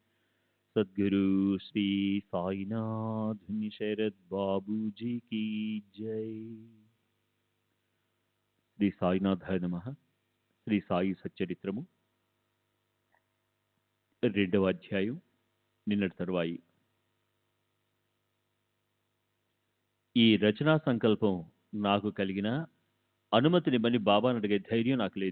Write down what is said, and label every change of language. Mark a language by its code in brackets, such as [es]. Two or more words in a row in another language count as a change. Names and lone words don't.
[hi] सद्गुरु श्री साईनाथ शरद बाबू जी की जय। [sa] శ్రీ సాయినాథాయ నమః. [te] శ్రీ సాయి సచ్చరిత్రము 2వ అధ్యాయం, నిన్నటి తరువాయి. ఈ రచనా సంకల్పం నాకు కలిగిన అనుమతినిమ్మని బాబాను అడిగే ధైర్యం నాకు లేదు.